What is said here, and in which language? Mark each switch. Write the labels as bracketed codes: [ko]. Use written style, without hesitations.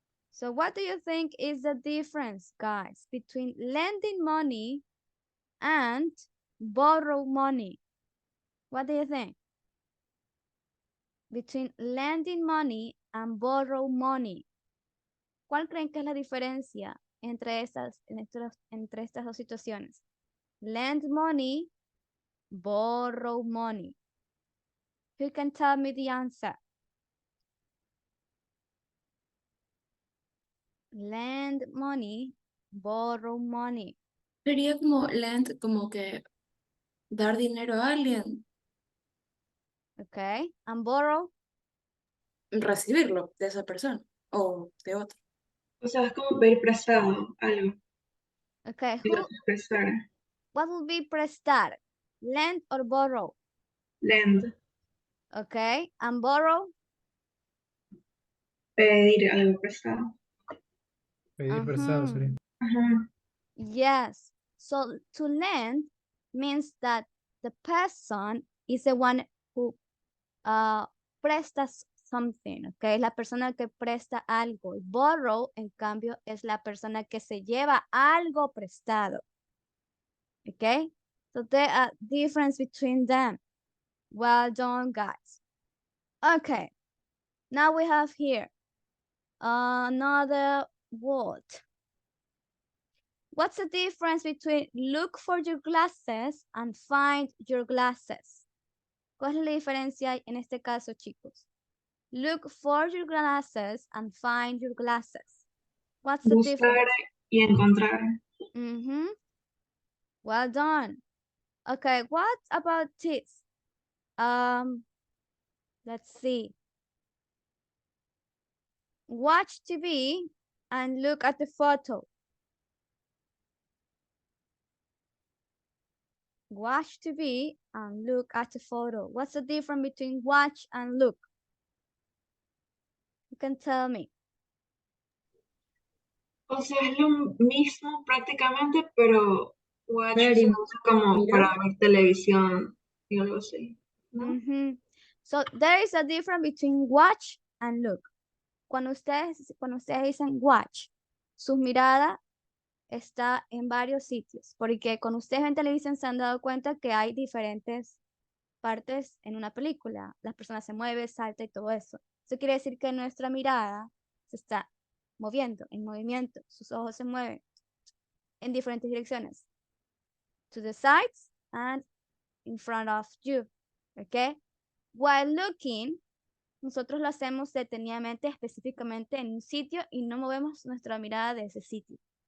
[en] So what do you think is the difference, guys, between lending money and borrow money? What do you think? Between lending money and borrow money. [es] ¿Cuál creen que es la diferencia entre estas dos situaciones? [en] Lend money, borrow money. Who can tell me the answer? Lend money, borrow money. [es] Sería como lend, como que dar dinero a alguien, [en] Okay, and borrow? [es] recibirlo de esa persona o de otro. O sea, es como pedir prestado algo. [en] Okay, [es] Y lo prestar. [en] what will be prestar? Lend or borrow? Lend. Okay, and borrow? [es] Pedir algo prestado. Pedir prestado sería. Ajá. [en] Yes. So to lend means that the person is the one who prestas something, okay? [es] La persona que presta algo. Borrow, en cambio, es la persona que se lleva algo prestado. [en] Okay? So there are difference between them. Well done, guys. Okay. Now we have here another word. What's the difference between look for your glasses and find your glasses? [es] ¿Cuál es la diferencia en este caso, chicos? [en] Look for your glasses and find your glasses. What's the [es] Buscar [en] difference? [es] y encontrar. [en] Well done. Okay, what about this? Let's see. Watch TV and look at the photo. Watch TV and look at the photo. What's the difference between watch and look? You can tell me. [es] O sea, es lo mismo prácticamente, pero watch Ver se y usa como mirar. para ver televisión y algo así, ¿no? [en] So there is a difference between watch and look. [es] Cuando ustedes dicen watch, su mirada está en varios sitios, porque cuando ustedes ven televisión se han dado cuenta que hay diferentes partes en una película. Las personas se mueven, salta y todo eso. Eso quiere decir que nuestra mirada se está moviendo, en movimiento. Sus ojos se mueven en diferentes direcciones. [en] To the sides and in front of you. [es] ¿Ok? [en] While looking, [es] nosotros lo hacemos detenidamente, específicamente en un sitio y no movemos nuestra mirada de ese sitio.